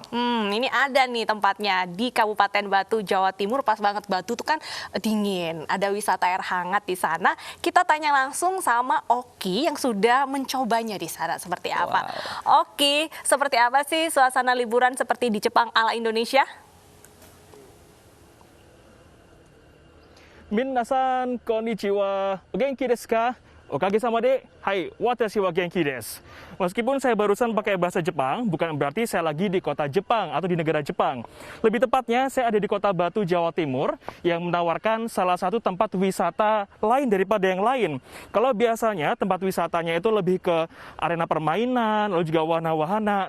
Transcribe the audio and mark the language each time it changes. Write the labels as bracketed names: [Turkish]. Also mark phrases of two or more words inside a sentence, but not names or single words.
[Indonesian] Ini ada nih tempatnya di Kabupaten Batu, Jawa Timur. Pas banget, Batu tuh kan dingin. Ada wisata air hangat di sana. Kita tanya langsung sama Oki yang sudah mencobanya di sana seperti apa. Wow. Oki, seperti apa sih suasana liburan seperti di Jepang ala Indonesia? [Japanese] 皆さんこんにちは。お元気ですか? おかげさまで、はい、私は元気です. [Indonesian] Meskipun saya barusan pakai bahasa Jepang, bukan berarti saya lagi di kota Jepang atau di negara Jepang. Lebih tepatnya, saya ada di kota Batu, Jawa Timur, yang menawarkan salah satu tempat wisata lain daripada yang lain. Kalau biasanya tempat wisatanya itu lebih ke arena permainan, lalu juga wahana-wahana.